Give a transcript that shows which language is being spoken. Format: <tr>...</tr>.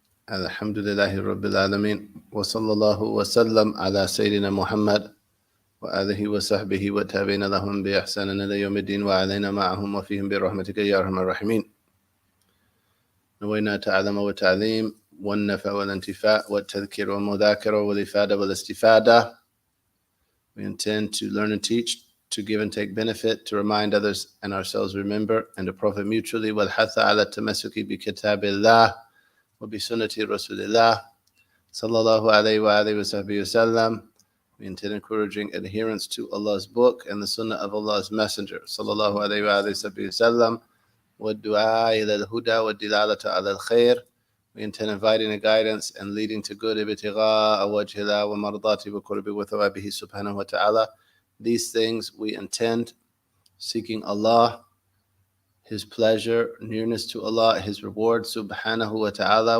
<ar>الحمد لله رب العالمين وصلى الله وسلم على سيدنا محمد وآله وصحبه وتابعين لهم بإحسان إلى يوم الدين وعلينا معهم وفيهم برحمتك يا أرحم الراحمين. نوينا تعلم وتعليم والنفع والانتفاع والتذكير والمذاكرة والإفادة والاستفادة.</ar> <en>We intend to learn and teach, to give and take benefit, to remind others and ourselves remember, and to profit mutually.</en> <ar>والحث على التمسك بكتاب الله وبسنة رسول الله صلى الله عليه وآله وصحبه وسلم.</ar> <en>We intend encouraging adherence to Allah's book and the Sunnah of Allah's Messenger</en> <ar>صلى الله عليه وآله وصحبه وسلم. والدعاء إلى الهدى والدلالة على الخير.</ar> <en>We intend inviting a guidance and leading to good.</en> <ar>ابتغاء وجه الله ومرضاته وقربه وثوابه سبحانه وتعالى.</ar> <en>These things we intend, seeking Allah, His pleasure, nearness to Allah, His reward subhanahu wa ta'ala.</en>